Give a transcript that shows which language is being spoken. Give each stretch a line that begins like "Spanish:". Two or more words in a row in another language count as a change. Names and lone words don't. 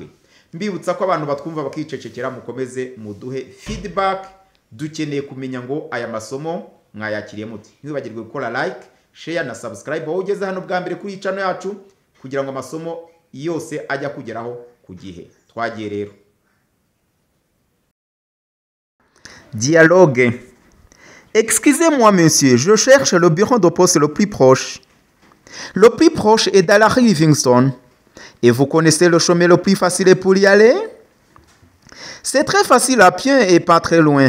Kinyarwanda: Mbibutsa ko abantu batwumva bakicecekera, mukomeze muduhe feedback. Dukeneye kumenya ngo aya masomo mwayakiriye muti. Ntibagirwe gukora
English: like, share
Kinyarwanda: na subscribe aho ugeze hano bwa mbere kuri channel yacu, kugira ngo amasomo yose ajya kugeraho ku gihe. Twagiye rero.
French: Dialogue. Excusez-moi monsieur, je cherche le bureau de poste le plus proche. Le plus proche est dans la rue Livingston. Et vous connaissez le chemin le plus facile pour y aller? C'est très facile à pied et pas très loin.